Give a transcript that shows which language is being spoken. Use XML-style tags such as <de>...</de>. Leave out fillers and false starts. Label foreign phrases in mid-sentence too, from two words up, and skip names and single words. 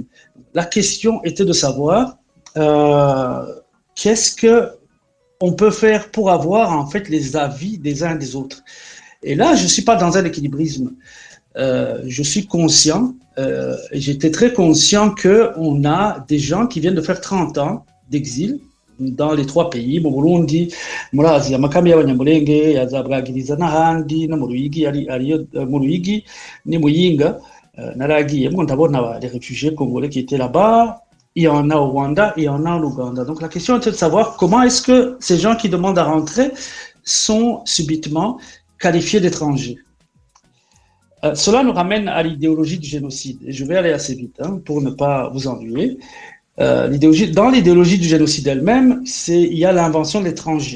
<fr>La question était de savoir qu'est-ce qu'on peut faire pour avoir en fait les avis des uns et des autres. Et là, je ne suis pas dans un équilibrisme. Je suis conscient, et j'étais très conscient qu'on a des gens qui viennent de faire 30 ans d'exil, dans les trois pays,</fr> <rn>mu Burundi, murazi amakambi y'abanyamulenge yazabwagiriza n'ahandi no mu Ruyigi ariyo mu Ruyigi ni Muyinga naragiyemo ndabona</rn> <fr>les réfugiés congolais qui étaient là-bas. Il y en a au Rwanda, il y en a en Ouganda. Donc la question était de savoir comment est-ce que ces gens qui demandent à rentrer sont subitement qualifiés d'étrangers. Cela nous ramène à l'idéologie du génocide. Et je vais aller assez vite pour ne pas vous ennuyer. Dans l'idéologie du génocide elle-même, il y a l'invention de l'étranger.</fr>